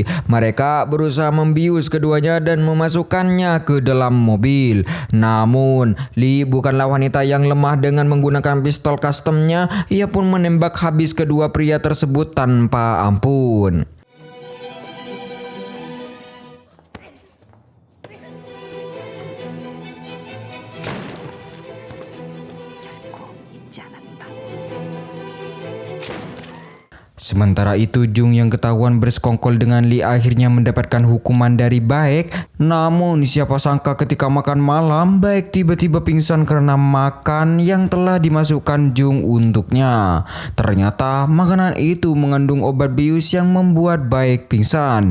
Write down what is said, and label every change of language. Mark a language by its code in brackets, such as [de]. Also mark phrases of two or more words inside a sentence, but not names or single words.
[id] Mereka berusaha membius keduanya dan memasukkannya ke dalam mobil. Namun, Lee bukanlah wanita yang lemah. Dengan menggunakan pistol customnya, ia pun menembak habis kedua pria tersebut tanpa ampun. [ko] 결코 잊지 않았다. [id] Sementara itu, Jung yang ketahuan bersekongkol dengan Lee akhirnya mendapatkan hukuman dari Baek. Namun siapa sangka ketika makan malam, Baek tiba-tiba pingsan karena makan yang telah dimasukkan Jung untuknya. Ternyata makanan itu mengandung obat bius yang membuat Baek pingsan.